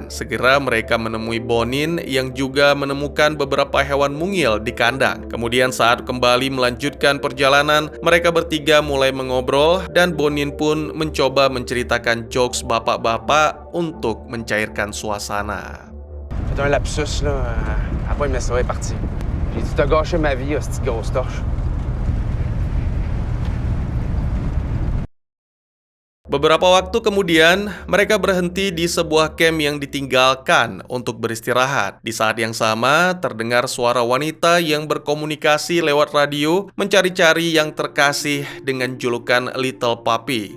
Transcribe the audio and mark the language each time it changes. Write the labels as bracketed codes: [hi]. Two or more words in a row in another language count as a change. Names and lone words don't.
[id] Segera mereka menemui Bonin yang juga menemukan beberapa hewan mungil di kandang. Kemudian saat kembali melanjutkan perjalanan, mereka bertiga mulai mengobrol dan Bonin pun mencoba menceritakan jokes bapak-bapak untuk mencairkan suasana. [fr] C'est un lapsus là. Après, il me serait parti. J'ai dit, t'as gâché ma vie, hostie de grosse torche. [id] Beberapa waktu kemudian, mereka berhenti di sebuah camp yang ditinggalkan untuk beristirahat. Di saat yang sama, terdengar suara wanita yang berkomunikasi lewat radio, mencari-cari yang terkasih dengan julukan Little Puppy.